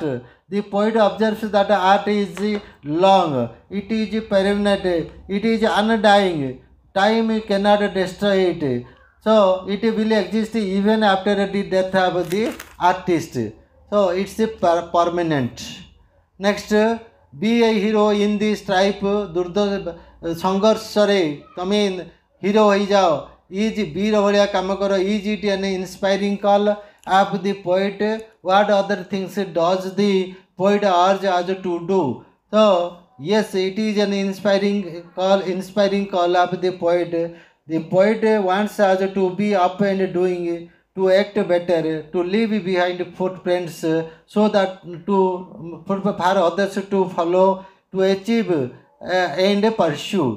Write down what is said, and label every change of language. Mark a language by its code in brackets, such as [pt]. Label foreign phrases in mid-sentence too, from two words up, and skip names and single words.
[en] The poet observes that art is long, it is permanent, it is undying. Time cannot destroy it. So it will exist even after the death of the artist. So it's permanent. Next, be a hero in the stripe. [or] ସଂଘର୍ଷରେ ତମେ ହିରୋ ହେଇଯାଅ. [en] ଇଜ୍ [or] ବୀର ଭଳିଆ କାମ କର. [en] is it an inspiring call of the poet? What other things does the poet urge us to do? So yes, it is an inspiring call of the poet. The poet wants us to be up and doing, to act better, to leave behind footprints so that for others to follow, to achieve and pursue.